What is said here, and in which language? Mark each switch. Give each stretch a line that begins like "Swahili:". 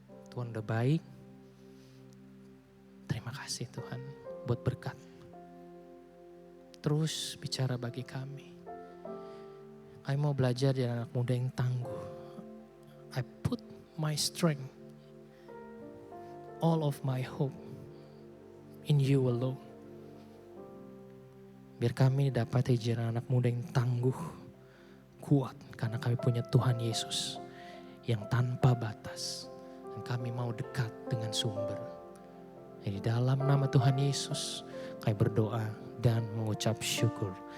Indonesian: Tuhan udah baik. Terima kasih Tuhan buat berkat. Terus bicara bagi kami. Kami mau belajar dari anak muda yang tangguh.
English: I put my strength, all of my hope in you alone.
Indonesian: Biar kami dapat jadi anak muda yang tangguh, kuat. Karena kami punya Tuhan Yesus yang tanpa batas. Dan kami mau dekat dengan sumber. Jadi dalam nama Tuhan Yesus, kami berdoa dan mengucap syukur.